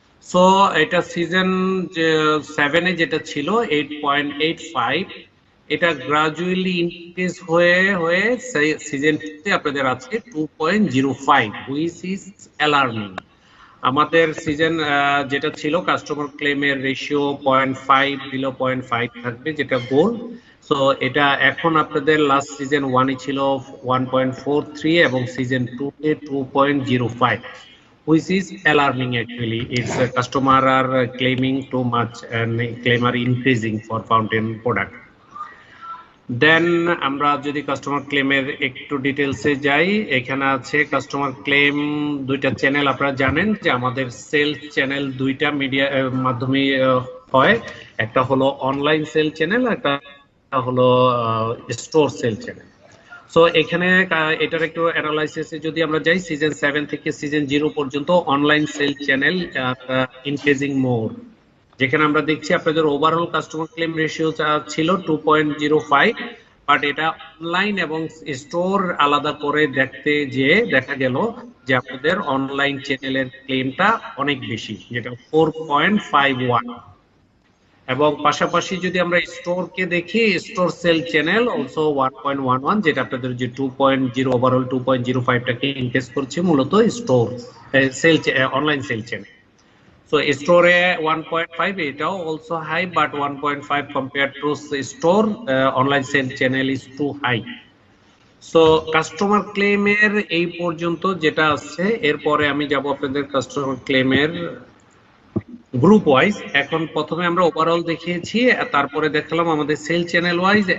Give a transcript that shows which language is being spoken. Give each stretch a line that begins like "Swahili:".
Bangla: So এটা season 7 এ যেটা ছিল 8.85, এটা গ্রাজুয়ালি ইনক্রিজ হয়ে সিজন 2 তে আপনাদের আছে 2.05,
English: Which is alarming.
Bangla: আমাদের সিজন যেটা ছিল কাস্টমার ক্লেমের রেশিও 0.5, বিলো 0.5 থাকবে, যেটা গোল। সো এটা এখন আপনাদের লাস্ট সিজন 1 এ ছিল 1.43 এবং সিজন 2 তে 2.05,
English: which is alarming actually. It's customer are claiming too much and claim are increasing for fountain product.
Bangla: দেন আমরা যদি কাস্টমার ক্লেমের একটু ডিটেলসে যাই, এখানে আছে কাস্টমার ক্লেম দুইটা চ্যানেল। আপনারা জানেন যে আমাদের সেলস চ্যানেল দুইটা মিডিয়া মাধ্যমে হয়, একটা হলো অনলাইন সেল চ্যানেল, একটা হলো স্টোর সেল চ্যানেল। সো এখানে এটার একটু অ্যানালাইসিসে যদি আমরা যাই, সিজন 7 থেকে সিজন 0 পর্যন্ত অনলাইন সেল চ্যানেল ইনক্রিজিং মোর, যেখানে আমরা দেখছি আপনাদের ওভারঅল কাস্টমার ক্লেম রেশিও ছিল 2.05, বাট এটা অনলাইন এবং স্টোর আলাদা করে দেখতে যে দেখা গেল যে আপনাদের অনলাইন চ্যানেলের ক্লেমটা অনেক বেশি, যেটা 4.51। এবং পাশাপাশি যদি আমরা স্টোরকে দেখি, স্টোর সেল চ্যানেল অলসো 1.11, যেটা আপনাদের যে 2.0 ওভারঅল 2.05টাকে ইনক্রিজ করছে মূলত store sell online sale channel.
English: So store 1.5,
Bangla: এটাও
English: also high, but 1.5 compared to store online sale channel is too high. So customer claim
Bangla: এর এই পর্যন্ত যেটা আছে, এরপরে আমি যাব আপনাদের কাস্টমার ক্লেমের গ্রুপ ওয়াইজ। এখন প্রথমে আমরা ওভারঅল দেখিয়েছি, তারপরে দেখলাম আমাদের সেল চ্যানেল ওয়াইজ।